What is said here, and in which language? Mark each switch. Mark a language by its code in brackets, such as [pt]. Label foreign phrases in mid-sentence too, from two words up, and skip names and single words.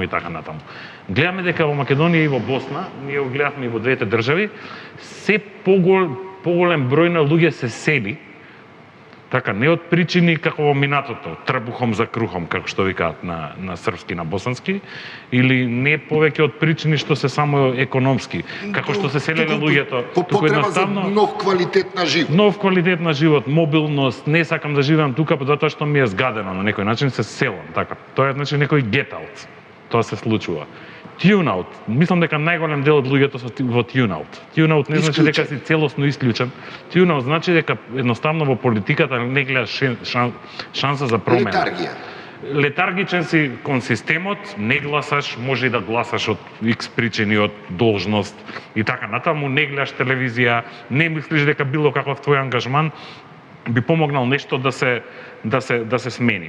[mk] Гледаме дека во Македонија и во Босна, ние го гледавме и во двете држави, се поголем број на луѓе се сели, така, не од причини како во минатото, [hr] trbuhom za kruhom, [mk] како што викаат на српски, на босански, или не повеќе од причини што се само економски, како што се селеле луѓето, туку едноставно нов квалитет на живот. Нов квалитет на живот, мобилност, не сакам да живеам тука затоа што ми е згадено на некој начин, се селам, така. Тоа е значи некој [en] get out. [mk] Тоа се случува. [en] Tune out. [mk] Мислам дека најголем дел од луѓето се во [en] tune out. Tune out [mk] не значи дека си целосно исклучен. [en] Tune out [mk] значи дека едноставно во политиката не гледаш шанса за промена. Летаргија. Летаргичен си кон системот, не гласаш, може и да гласаш од X причини, од должност и така натаму, не гледаш телевизија, не мислиш дека било каков твој ангажман би помогнал нешто да се смени.